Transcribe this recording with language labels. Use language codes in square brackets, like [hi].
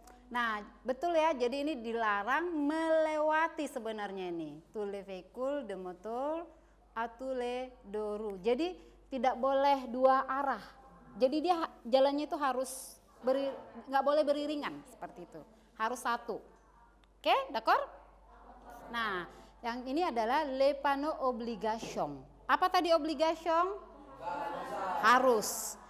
[id] Nah, betul ya. Jadi ini dilarang melewati sebenarnya ini. [fr] Tous les véhicules de moteur à tous les deux roues. [id] Jadi tidak boleh dua arah. Jadi dia jalannya itu harus nggak boleh beriringan seperti itu. Harus satu. Oke, [fr] d'accord? [id] Nah, yang ini adalah [fr] le panneau obligation. [id] Apa tadi obligation? Harus.